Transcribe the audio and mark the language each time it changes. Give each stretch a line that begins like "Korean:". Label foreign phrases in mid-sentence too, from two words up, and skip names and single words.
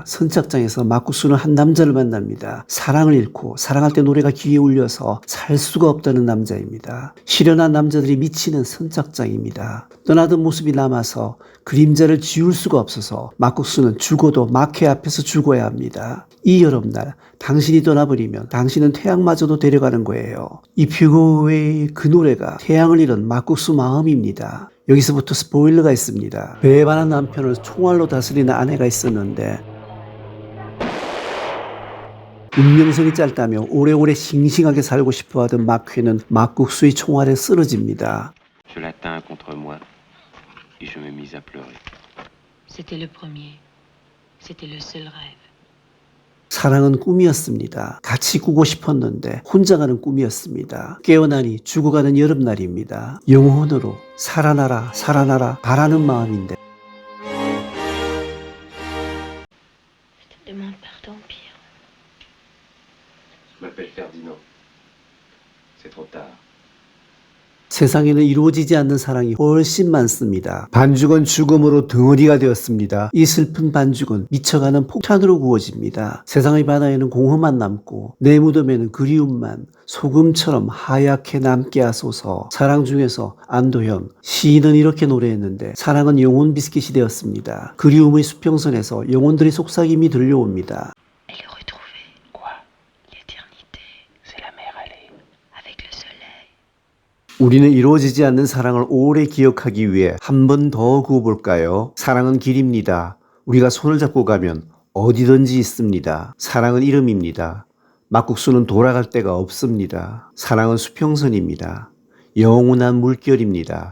Korean: 선착장에서 막국수는 한 남자를 만납니다. 사랑을 잃고 사랑할 때 노래가 귀에 울려서 살 수가 없다는 남자입니다. 실연한 남자들이 미치는 선착장입니다. 떠나던 모습이 남아서 그림자를 지울 수가 없어서 막국수는 죽어도 막회 앞에서 죽어야 합니다. 이 여름날 당신이 떠나버리면 당신은 태양마저도 데려가는 거예요.
English: If you go away,
Korean: 그 노래가 태양을 잃은 막국수 마음입니다. 여기서부터 스포일러가 있습니다. 배반한 남편을 총알로 다스리는 아내가 있었는데 운명성이 짧다며 오래오래 싱싱하게 살고 싶어하던 막회는 막국수의 총알에 쓰러집니다.
French: Je la tins contre moi et je me mis à pleurer. C'était le premier. C'était le seul rêve.
Korean: 사랑은 꿈이었습니다. 같이 꾸고 싶었는데 혼자 가는 꿈이었습니다. 깨어나니 죽어가는 여름날입니다. 영혼으로 살아나라 살아나라 바라는 마음인데
French: Je te demande pardon, Pierre. Je m'appelle Ferdinand. C'est trop tard.
Korean: 세상에는 이루어지지 않는 사랑이 훨씬 많습니다. 반죽은 죽음으로 덩어리가 되었습니다. 이 슬픈 반죽은 미쳐가는 폭탄으로 구워집니다. 세상의 바다에는 공허만 남고 내 무덤에는 그리움만 소금처럼 하얗게 남게 하소서. 사랑 중에서 안도현 시인은 이렇게 노래했는데 사랑은 영혼 비스킷이 되었습니다. 그리움의 수평선에서 영혼들의 속삭임이 들려옵니다.
French: Et le retrouver. Quoi? L'éternité. C'est la mer allée. Avec le soleil.
Korean: 우리는 이루어지지 않는 사랑을 오래 기억하기 위해 한 번 더 구워볼까요? 사랑은 길입니다. 우리가 손을 잡고 가면 어디든지 있습니다. 사랑은 이름입니다. 막국수는 돌아갈 데가 없습니다. 사랑은 수평선입니다. 영원한 물결입니다.